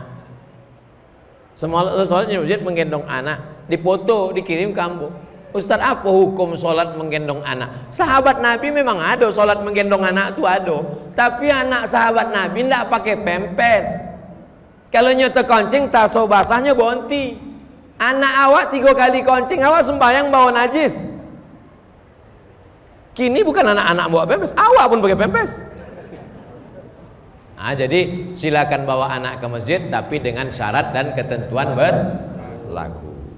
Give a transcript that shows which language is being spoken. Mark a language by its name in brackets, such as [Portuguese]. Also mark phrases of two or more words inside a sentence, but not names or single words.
[Indonesian] Semua sholat di masjid menggendong anak, dipoto dikirim ke ambo. Ustaz, apa hukum sholat menggendong anak? Sahabat Nabi memang ada sholat menggendong anak itu ada. Tapi anak sahabat Nabi tidak pakai pempes. [Minangkabau] Kalau nyata koncing taso basahnya bonti. Anak awak 3 kali koncing, awak sembahyang bawa najis. [Indonesian] Kini bukan anak-anak bawa pempes, awak pun pakai pempes. Jadi silakan bawa anak ke masjid, tapi dengan syarat dan ketentuan berlaku.